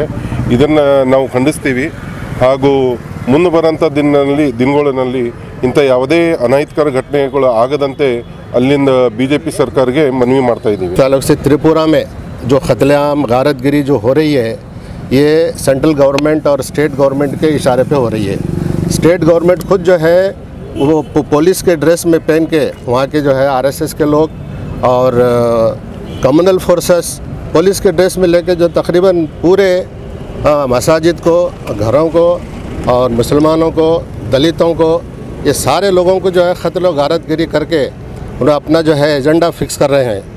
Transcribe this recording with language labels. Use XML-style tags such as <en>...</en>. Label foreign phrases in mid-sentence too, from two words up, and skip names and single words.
<kn>ಇದನ್ನು ನಾವು ಖಂಡಿಸ್ತೀವಿ ಹಾಗೂ ಮುಂದೆ ಬರೋಂಥ ದಿನಗಳಲ್ಲಿ ಇಂಥ ಯಾವುದೇ ಅನೈತಿಕರ ಘಟನೆಗಳು ಆಗದಂತೆ ಅಲ್ಲಿಂದ BJP ಸರ್ಕಾರಕ್ಕೆ ಮನವಿ ಮಾಡ್ತಾ ಇದ್ದೀವಿ।</kn> <hi>ताल्लुक से त्रिपुरा में जो क़त्लेआम, गारतगिरी जो हो रही है, ये</hi> <en>central government</en> <hi>और</hi> <en>state government</en> <hi>के इशारे पे हो रही है।</hi> <en>state government</en> <hi>खुद जो है वो पुलिस के ड्रेस में पहन के, वहाँ के जो है RSS के लोग और</hi> <en>communal forces</en> <hi>पुलिस के ड्रेस में लेके जो तकरीबन पूरे मसाजिद को, घरों को और मुसलमानों को, दलितों को, ये सारे लोगों को जो है क़त्ल और गारतगिरी करके उन्हें अपना जो है</hi> <en>agenda fix</en> <hi>कर रहे हैं।</hi>